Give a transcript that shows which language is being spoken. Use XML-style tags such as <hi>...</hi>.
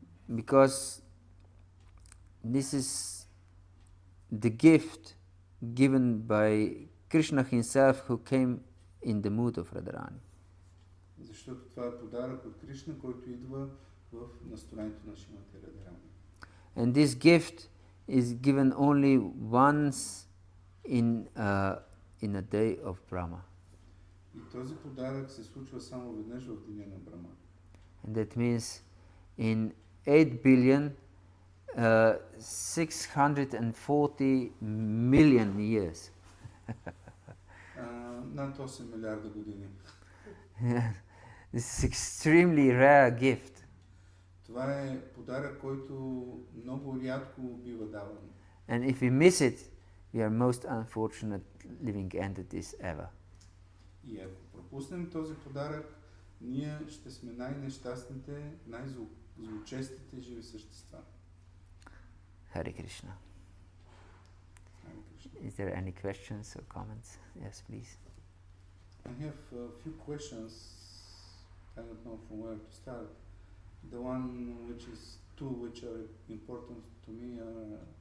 <en>Because this is the gift given by Krishna himself, who came in the mood of Radharani.</en> <bg>Защото това е подарък от Кришна, който идва в настроението на Шримати Радарани.</bg> <en>And this gift is given only once in a day of Brahma.</en> <bg>И този подарък се случва само веднъж в деня на Брахма.</bg> <en>And that means in 8 billion 640 million years.</en> <bg>Над 8 милиарда години.</bg> <en>This is extremely rare gift.</en> <bg>Това е подарък, който много рядко бива даван.</bg> <en>And if we miss it, we are most unfortunate living entities ever.</en> <bg>И ако пропуснем този подарък, ние ще сме най-нещастните, най-злочестите живи същества.</bg> <en>Hare Krishna. Is there any questions or comments? Yes, please. I have a few questions. I don't know from where to start. The two which are important to me are</en>